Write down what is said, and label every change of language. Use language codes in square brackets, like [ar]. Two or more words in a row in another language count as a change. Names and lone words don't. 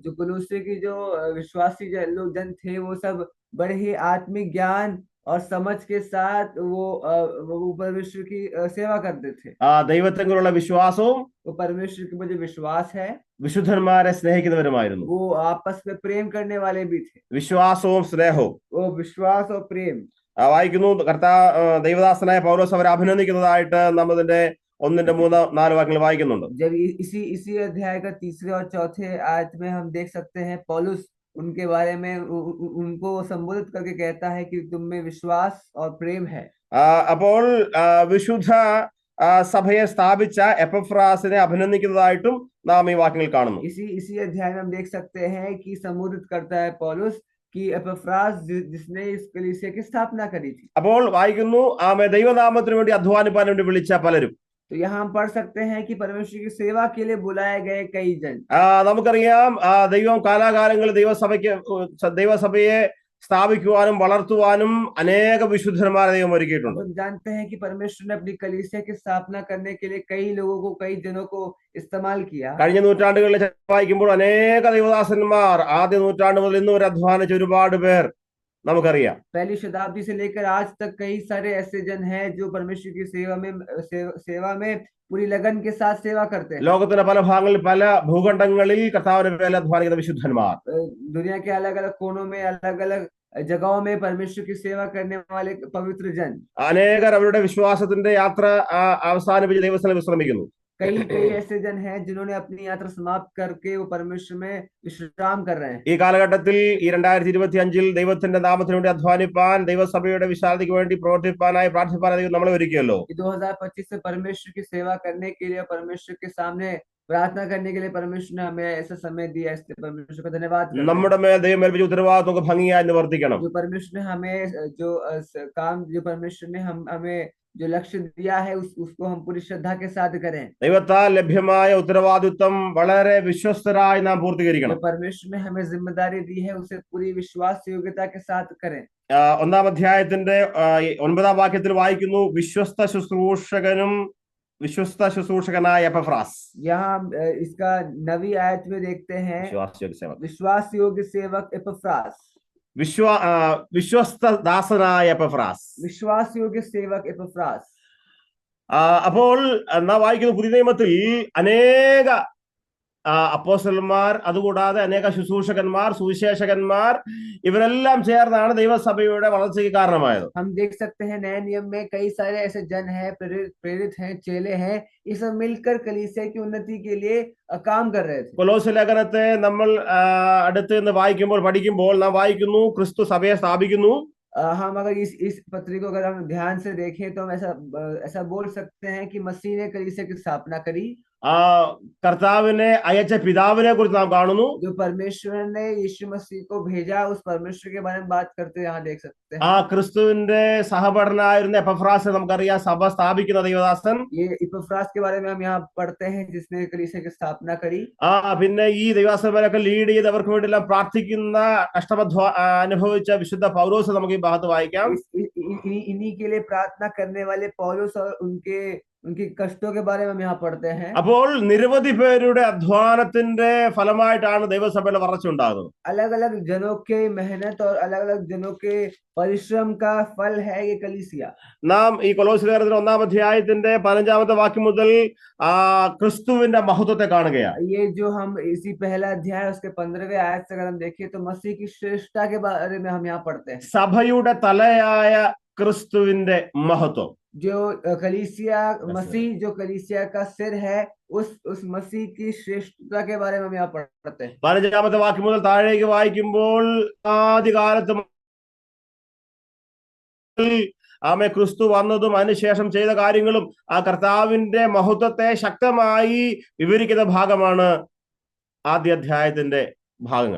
[hi] जो कुलूसी की जो विश्वासी लोग जन थे वो सब बड़े ही आत्मिक ज्ञान और समझ के साथ वो परमेश्वर की सेवा करते थे. [ml] ദൈവത്തെക്കുറിച്ചുള്ള വിശ്വാസവും [hi] वो परमेश्वर के जो विश्वास है [ml] വിശുദ്ധന്മാരെ സ്നേഹിക്കുന്നവരുമായിരുന്നു. [hi] वो आपस में प्रेम करने वाले भी थे. [ml] വിശ്വാസവും സ്നേഹവും [hi] वो विश्वास और प्रेम [ml] വായിക്കുന്നു. ദൈവദാസനായ പൗലോസ് അവരെ അഭിനന്ദിക്കുന്നതായിട്ട് നാം അതിന്റെ 1-3-4 വാക്യങ്ങൾ വായിക്കുന്നുണ്ട്. [hi] जब इसी अध्याय का 3रे और 4थे आयत में हम देख सकते हैं पौलुस उनके बारे में उनको संबोधित करके कहता है कि तुम में विश्वास और प्रेम है. [ml] അപ്പോൾ വിശുദ്ധ സഭയെ സ്ഥാപിച്ച എപ്പഫ്രാസിനെ അഭിനന്ദിക്കുന്നതായിട്ടും നാം ഈ വാക്യങ്ങൾ കാണുന്നു. [hi] इसी अध्याय में हम देख सकते हैं कि संबोधित करता है पौलुस कि एपफ्रास जिसने इस कलीसिया की स्थापना करी थी. [ml] അപ്പോൾ വായിക്കുന്നു, ദൈവനാമത്തിന് വേണ്ടി അധ്വാനിപ്പാൻ വേണ്ടി വിളിച്ച പലരും. [hi] तो यहाँ हम पढ़ सकते हैं कि परमेश्वर की सेवा के लिए बुलाए गए कई जन. [ml] നമുക്കറിയാം, ദൈവം കാലാകാലങ്ങളിൽ ദൈവസഭയെ സ്ഥാപിക്കുവാനും വളർത്തുവാനും അനേക വിശുദ്ധന്മാരെ ദൈവം ഒരുക്കിയിട്ടുണ്ട്. [hi] हम जानते हैं कि परमेश्वर ने अपनी कलीसिया की स्थापना करने के लिए कई लोगों को, कई जनों को इस्तेमाल किया. [ml] കഴിഞ്ഞ നൂറ്റാണ്ടുകളിൽ വായിക്കുമ്പോൾ അനേക ദൈവദാസന്മാർ ആദ്യ നൂറ്റാണ്ട് മുതൽ ഇന്ന് വരെ അധ്വാനിച്ച ഒരുപാട് പേർ നമുക്കറിയാം. [hi] पहली शताब्दी से लेकर आज तक कई सारे ऐसे जन हैं जो परमेश्वर की सेवा में पूरी लगन के साथ सेवा करते हैं. [ml] ലോകത്തിന്റെ പല ഭാഗങ്ങളിൽ, പല ഭൂഖണ്ഡങ്ങളിൽ കർത്താവിന്റെ വേല അധ്വാനിക്കുന്ന വിശുദ്ധന്മാർ. [hi] दुनिया के अलग अलग कोनों में अलग अलग जगहों में परमेश्वर की सेवा करने वाले पवित्र जन, [ml] അനേകർ അവരുടെ വിശ്വാസത്തിന്റെ യാത്ര അവസാനിപ്പിച്ച് ദൈവസ്ഥലം വിശ്രമിക്കുന്നു. [hi] कई कई ऐसे जन हैं जिन्होंने अपनी यात्रा समाप्त करके वो परमेश्वर में विश्राम कर रहे हैं। [ml] ഈ കാലഘട്ടത്തിൽ ഈ 2025 ദൈവത്തിന്റെ നാമത്തിന് വേണ്ടി അധ്വാനിപ്പാൻ, ദൈവസഭയുടെ വിശാലതയ്ക്ക് വേണ്ടി പ്രവർത്തിപ്പാനായി പ്രാർത്ഥിപ്പാനായി ദൈവം നമ്മളെ ഒരുക്കിയല്ലോ. [hi] 2025 से परमेश्वर की सेवा करने के लिए, परमेश्वर के सामने प्रार्थना करने के लिए परमेश्वर ने हमें ऐसा समय दिया, इसलिए परमेश्वर का धन्यवाद करते हैं। [ml] നമ്മുടെ മേൽ ദൈവം ഏൽപ്പിച്ച ഉത്തരവാദിത്വം നമുക്ക് ഭംഗിയായി നിവർത്തിക്കണം. [hi] जो परमेश्वर ने हमें काम जो परमेश्वर ने हमें जो लक्ष्य दिया है उसको हम पूरी श्रद्धा के साथ करें। [ml] ദൈവത്താൽ ലഭ്യമായ ഉത്തരവാദിത്വം വളരെ വിശ്വസ്തരായി നാം പൂർത്തീകരിക്കണം. [hi] जो परमेश्वर ने हमें जिम्मेदारी दी है उसे पूरी विश्वास योग्यता के साथ करें। [ml] 1-ാം അധ്യായത്തിന്റെ 9-ാം വാക്യത്തിൽ വായിക്കുന്നു, വിശ്വസ്ത ശുശ്രൂഷകനായ എപ്പഫ്രാസ്. [hi] यहाँ इसका 9वीं आयत में देखते हैं विश्वास योग्य सेवक एपफ्रास, [ml] വിശ്വസ്ത ദാസനായ എപ്പഫ്രാസ്. [hi] विश्वास योग्य सेवक एपफ्रास। [ml] അപ്പോൾ നാം വായിക്കുന്ന പുതിയ നിയമത്തിൽ അനേക അപ്പോസ്തലന്മാർ, അതുകൂടാതെ അനേക ശുശ്രൂഷകന്മാർ, സുവിശേഷകന്മാർ, ഇവരെല്ലാം ചേർന്നാണ് ദൈവസഭയുടെ വളർച്ചയ്ക്ക് കാരണമായത്. [hi] हम देख सकते हैं नए नियम में कई सारे ऐसे जन हैं, प्रेरित हैं, चेले हैं, ये सब मिलकर कलीसिया की उन्नति के लिए काम कर रहे थे। [ml] കൊലോസ്യ ലേഖനത്തെ നമ്മൾ അടുത്ത് നിന്ന് പഠിക്കുമ്പോൾ നാം വായിക്കുന്നു, ക്രിസ്തു സഭയെ സ്ഥാപിക്കുന്നു. [hi] हम अगर इस पत्री को अगर हम ध्यान से देखें तो हम ऐसा बोल सकते हैं कि मसीह ने कलीसिया की स्थापना करी। [ml] കർത്താവിനെ അയച്ച പിതാവിനെ കുറിച്ച് നാം കാണുന്നു. [hi] जो परमेश्वर ने यीशु मसीह को भेजा, उस परमेश्वर के बारे में बात करते यहाँ देख सकते हैं। [ml] ക്രിസ്തുവിന്റെ സഹപഠനായിരുന്ന എപ്പഫ്രാസിനെ നമുക്കറിയാം, സഭ സ്ഥാപിക്കുന്ന ദൈവദാസൻ. [hi] ये एपफ्रास के बारे में हम यहाँ पढ़ते हैं, जिसने कलीसिया की स्थापना करी। [ml] പിന്നെ ഈ ദൈവദാസന്മാരൊക്കെ ലീഡ് ചെയ്ത് അവർക്ക് വേണ്ടിയെല്ലാം പ്രാർത്ഥിക്കുന്ന അനുഭവിച്ച വിശുദ്ധ പൗലോസ് നമുക്ക് ഈ ഭാഗത്ത് വായിക്കാം. [hi] इन्हीं के लिए प्रार्थना करने वाले पौलुस और उनके कष्टों के बारे में हम यहाँ पढ़ते हैं। [ml] അപ്പോൾ നിരവധി പേരുടെ അധ്വാനത്തിന്റെ ഫലമായിട്ടാണ് ദൈവസഭയുടെ വളർച്ച ഉണ്ടാകുന്നത്. [hi] अलग अलग जनों के मेहनत और अलग अलग जनों के परिश्रम का फल है ये कलीसिया। [ml] നാം ഈ കൊലോസ്യ ലേഖനത്തിന്റെ 1-ാം അധ്യായത്തിന്റെ 15-ാമത്തെ വാക്യം മുതൽ ക്രിസ്തുവിന്റെ മഹത്വത്തെ കാണുകയാണ്. [hi] ये जो हम इसी पहला अध्याय उसके 15वें आयत से अगर हम देखें तो मसीह की श्रेष्ठता के बारे में हम यहाँ पढ़ते हैं। [ml] സഭയുടെ തലയായ ക്രിസ്തുവിന്റെ മഹത്വം, [hi] जो कलीसिया मसीह, जो कलीसिया का सिर है, उस मसीह की श्रेष्ठता के बारे में हम यहाँ पढ़ते हैं। [ml] 15-ാമത്തെ വാക്യം മുതൽ താഴേക്ക് വായിക്കുമ്പോൾ ആദ്യകാലത്ത് ക്രിസ്തു വന്നതും അതിനുശേഷം ചെയ്ത കാര്യങ്ങളും ആ കർത്താവിന്റെ മഹത്വത്തെ ശക്തമായി വിവരിക്കുന്ന ഭാഗമാണ് ആദ്യ അധ്യായത്തിന്റെ ഭാഗങ്ങൾ.